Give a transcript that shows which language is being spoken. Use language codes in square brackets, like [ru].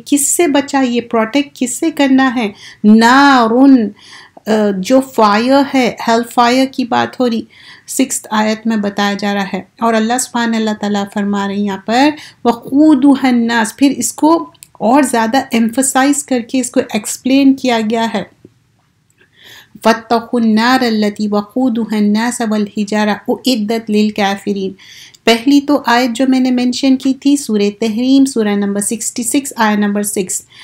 [ur] کس سے بچائیے؟ پروٹیکٹ کس سے کرنا ہے؟ نارن، جو فائر ہے، ہیل فائر کی بات ہو رہی. 6 آیت میں بتایا جا رہا ہے. اور اللہ سبحانہ اللہ تعالیٰ فرما رہے ہیں یہاں پر [ar] وقودها الناس، [ur] پھر اس کو اور زیادہ ایمفسائز کر کے اس کو ایکسپلین کیا گیا ہے. [ar] فاتقوا النار التي وقودها الناس والحجارة اعدت للكافرين. [ur] پہلی تو آیت جو میں نے مینشن کی تھی سورہ تحریم، سورہ نمبر 66 آیت نمبر 6.